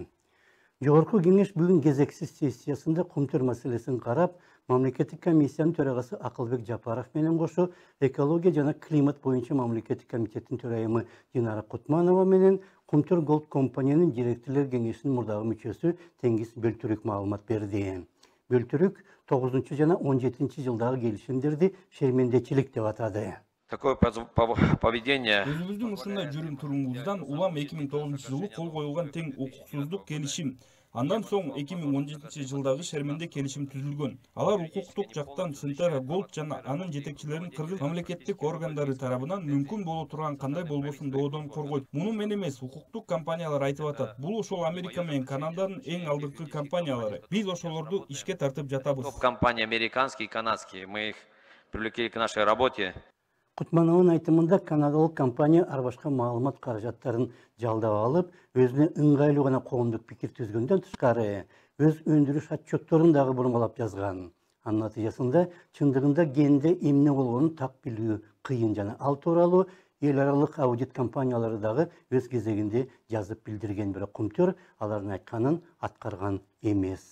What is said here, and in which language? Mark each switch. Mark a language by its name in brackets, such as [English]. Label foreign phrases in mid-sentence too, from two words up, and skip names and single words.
[Kyrgyz] Жогорку кеңеш бүгүн кезексиз сессиясында кумтөр маселесин карап, мамлекеттик комиссиянын төрагасы Акылбек Жапаров менен кошо экология жана климат боюнча мамлекеттик комитеттин төрайымы Динара Кутманова менен Кумтөр Голд компаниянын директорлор кеңешинин мурдагы мүчөсү Теңиз Бөлтүрүк маалымат берди. Бөлтүрүк 9 жана 17 жылдагы келишимдерди шермендечилик деп атады. [Russian] Такое поведение. [Kyrgyz] Өзүбүздүн ушундай жүрүм туруңуздан улам 2009 жылы кол коюлган тең укуксуздук келишим. Андан соң 2017 жылдагы шерменде келишим түзүлгөн. Алар укуктук жактан Синтера Голд жана анын жетекчилерин кыргыз мамлекеттик органдары тарабынан мүмкүн боло турган кандай болбосун доодон коргойт. Муну мен эмес, укуктук компаниялар айтып атат. Бул ошол Америка менен Канаданын эң алдыңкы компаниялары. Биз ошолорду ишке тартып жатабыз. [Russian] Компания американские и канадские. Мы их привлекли к нашей работе. [Kyrgyz] Кутмановдун айтымында канадалык компания ар башка маалымат каражаттарын жалдап алып, өзүнө ыңгайлуу гана коомдук пикир түзгөндөн тышкары, өз өндүрүш отчетторун дагы бурмалап жазган. Анын натыйжасында чындыгында генде эмне болгонун так билүү кыйын жана ал тууралуу эл аралык аудит компаниялары дагы өз кезегинде жазып билдирген, бирок Кумтөр алардын айтканын аткарган эмес.